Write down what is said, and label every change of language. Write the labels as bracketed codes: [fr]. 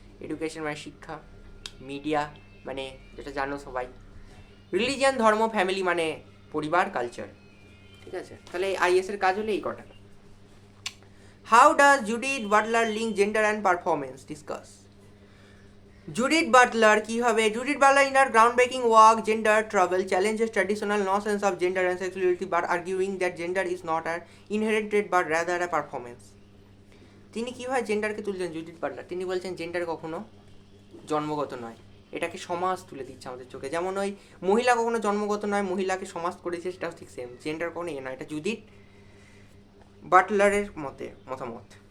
[bn] Education মানে শিক্ষা, media মানে যেটা জানো সবাই, রিলিজিয়ন ধর্ম, ফ্যামিলি মানে পরিবার, কালচার, ঠিক আছে? তাহলে আইএসের কাজ হলো এই কটা। [en] How does Judith Butler link gender and performance? [bn] Discuss. Judith Butler কি হবে? [en] Judith Butler in her groundbreaking work Gender Trouble challenges traditional notions of gender and sexuality but arguing that gender is not an inherent trait but rather a performance. [bn] তিনি কীভাবে জেন্ডারকে তুলছেন Judith Butler? তিনি বলছেন gender কখনো জন্মগত নয়, এটাকে সমাজ তুলে দিচ্ছে আমাদের চোখে। যেমন ওই মহিলা কখনো জন্মগত নয়, মহিলাকে সমাজ করেছে, সেটাও ঠিক সেম। জেন্ডার কখনো নয়, এটা জুডিথ বাটলারের মতামত।